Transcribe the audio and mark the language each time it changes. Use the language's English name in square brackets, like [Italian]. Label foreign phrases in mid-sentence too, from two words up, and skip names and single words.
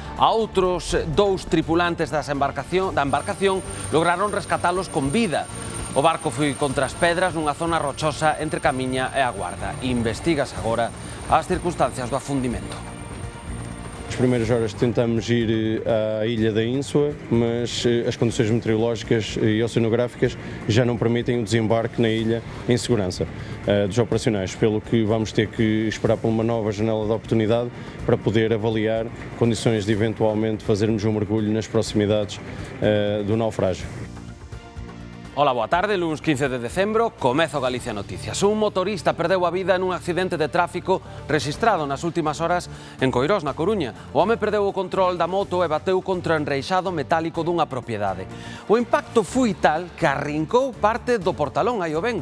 [Galician] A outros 2 tripulantes da embarcación lograron rescatalos con vida. O barco foi contra as pedras nunha zona rochosa entre Camiña e a Guarda. Investígase agora as circunstancias do afundimento. [Portuguese] Nas primeiras horas tentamos ir à ilha da Ínsua, mas as condições meteorológicas e oceanográficas já não permitem o desembarque na ilha em segurança dos operacionais, pelo que vamos ter que esperar por uma nova janela de oportunidade para poder avaliar condições de eventualmente fazermos um mergulho nas proximidades do naufrágio. [Galician] Ola, boa tarde, luns 15 de decembro, comeza o Galicia Noticias. Un motorista perdeu a vida nun accidente de tráfico rexistrado nas últimas horas en Coirós, na Coruña. O home perdeu o control da moto e bateu contra o enreixado metálico dunha propiedade. O impacto foi tal que arrincou parte do portalón, aí o ven.